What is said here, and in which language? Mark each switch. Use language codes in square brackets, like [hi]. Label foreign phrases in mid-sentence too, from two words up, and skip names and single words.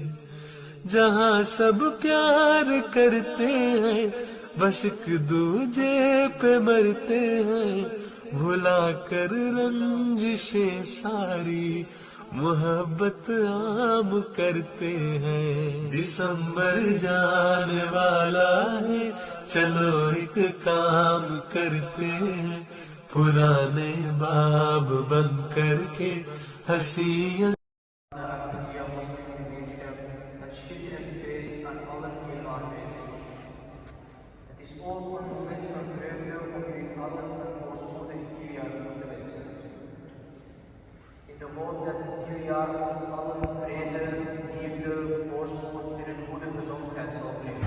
[ur] جہاں سب پیار کرتے ہیں، بس ایک دوجے پہ مرتے ہیں، بھلا کر رنجشیں ساری، محبت عام کرتے ہیں۔ دسمبر جانے والا ہے، چلو ایک کام کرتے ہیں، پرانے باب بند کر کے ہنسی [nl] Ahmadiyya Muslim gemeenschap het schitterend feest aan allen hier aanwezig. Het is ook een moment van vreugde om jullie allen een voorspoedig nieuwjaar toe te wensen. In de hoop dat het nieuwjaar ons allen vrede, liefde, voorspoed en een goede gezondheid zal brengen.